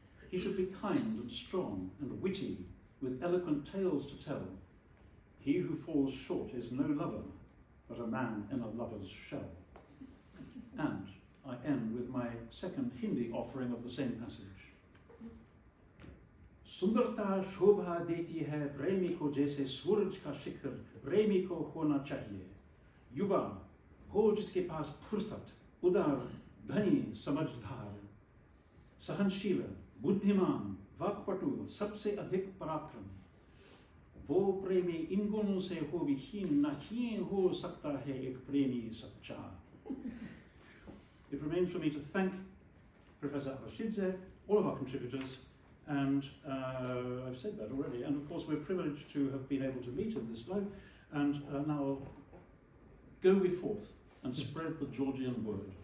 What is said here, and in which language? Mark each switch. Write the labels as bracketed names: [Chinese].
[English] He should be kind and strong and witty, with eloquent tales to tell. He who falls short is no lover, but a man in a lover's shell. And I end with my second Hindi offering of the same passage. [Hindi] सुंदरता शोभा देती है प्रेमी को जैसे सूरज का शिखर प्रेमी को होना चाहिए युवा हो जिसके पास फुर्सत उदार धनी समझदार सहनशील बुद्धिमान वाक्पटु सबसे अधिक पराक्रम वो प्रेमी इन गुणों से हो विहीन नहीं हो सकता है एक प्रेमी सच्चा. [English] It remains for me to thank Professor FRSE, all of our contributors, and I've said that already, and of course we're privileged to have been able to meet in this live, and now go we forth and spread the Georgian word.